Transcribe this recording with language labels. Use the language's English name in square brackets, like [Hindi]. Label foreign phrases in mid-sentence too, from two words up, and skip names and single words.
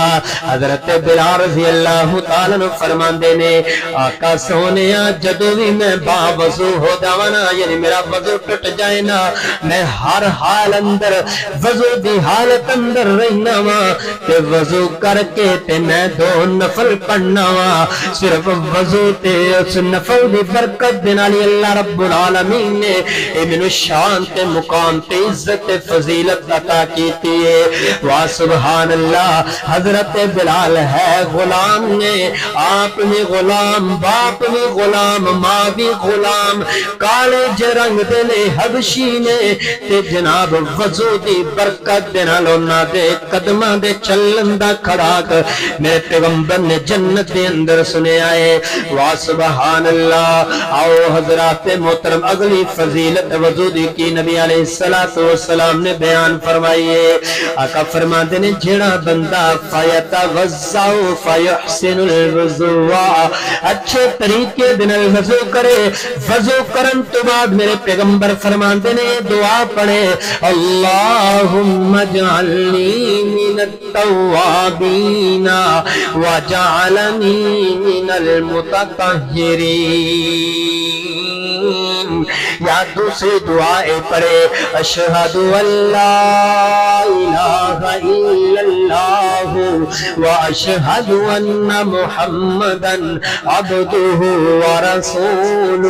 [Punjabi] حضرت بلال رضی اللہ تعالیٰ عنہ فرماندے نے آقا سونیا جدو بھی میں با وضو ہو جاوانا یعنی میرا وضو ٹٹ جائے نا، میں ہر حال اندر وضو دی حالت اندر رہنا وا تے وضو کر کے تے میں دو نفل پڑھنا وا۔ صرف وضو تے اس نفل دی برکت دے نال اللہ رب العالمین نے اے مینوں شان تے مقام تے عزت تے فضیلت عطا کیتی ہے۔ وا [Arabic] سبحان اللہ۔ [Punjabi] حضرت بلال ہے غلام نے، آپ بھی غلام، باپ بھی غلام، ماں بھی غلام، کالے رنگ دے نے حبشی نے تے جناب وضو دی برکت دے نال انہاں دے قدماں دے چلن دا کھڑاک میرے پیغمبر نے جنت دے اندر سنیا ہے۔ [Arabic] وا سبحان اللہ۔ [Punjabi] آؤ حضرات محترم اگلی فضیلت وضو دی کی نبی [Arabic] علیہ السلام [Punjabi] نے بیان فرمائی ہے۔ آقا فرماتے نے جڑا بندہ [Arabic] فیتوضأ فیحسن الوضوء، [Punjabi] اچھے طریقے دے نال وضو کرے، وضو کرن تو بعد میرے پیغمبر فرماتے نے دعا پڑھے [Arabic] اللہم اجعلنی من التوابین وجعلنی من المتطہرین. [Punjabi] یا دوسری دعائیں پڑھے [Arabic] اشہد ان لا الہ الا اللہ واشہد ان محمدا عبدہ ورسولہ.